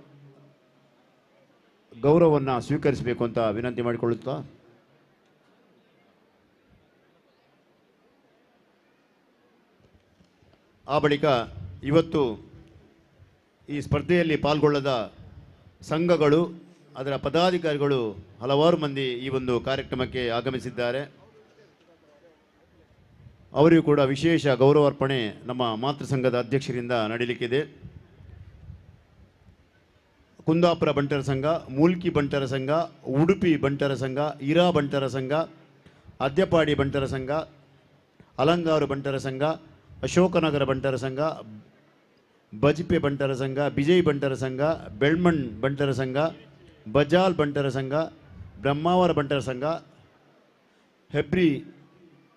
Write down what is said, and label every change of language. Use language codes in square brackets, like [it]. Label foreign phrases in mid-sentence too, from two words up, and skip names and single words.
[kn] ಗೌರವವನ್ನು ಸ್ವೀಕರಿಸಬೇಕು ಅಂತ ವಿನಂತಿ ಮಾಡಿಕೊಳ್ಳುತ್ತಾ, ಆ ಬಳಿಕ ಇವತ್ತು ಈ ಸ್ಪರ್ಧೆಯಲ್ಲಿ ಪಾಲ್ಗೊಳ್ಳದ ಸಂಘಗಳು, ಅದರ ಪದಾಧಿಕಾರಿಗಳು ಹಲವಾರು ಮಂದಿ ಈ ಒಂದು ಕಾರ್ಯಕ್ರಮಕ್ಕೆ ಆಗಮಿಸಿದ್ದಾರೆ. ಅವರಿಗೂ ಕೂಡ ವಿಶೇಷ ಗೌರವಾರ್ಪಣೆ ನಮ್ಮ ಮಾತೃ ಸಂಘದ ಅಧ್ಯಕ್ಷರಿಂದ ನಡೀಲಿಕ್ಕಿದೆ. ಕುಂದಾಪುರ ಬಂಟರ ಸಂಘ, ಮೂಲ್ಕಿ ಬಂಟರ ಸಂಘ, ಉಡುಪಿ ಬಂಟರ ಸಂಘ, ಇರಾ ಬಂಟರ ಸಂಘ, ಅದ್ಯಪಾಡಿ ಬಂಟರ ಸಂಘ, ಅಲಂಗಾರು ಬಂಟರ ಸಂಘ, ಅಶೋಕನಗರ ಬಂಟರ ಸಂಘ, ಬಜ್ಪೆ ಬಂಟರ ಸಂಘ, ಬಿಜಯ್ ಬಂಟರ ಸಂಘ, ಬೆಳ್ಮಣ್ ಬಂಟರ ಸಂಘ, ಬಜಾಲ್ ಬಂಟರ ಸಂಘ, ಬ್ರಹ್ಮಾವರ ಬಂಟರ ಸಂಘ, ಹೆಬ್ರಿ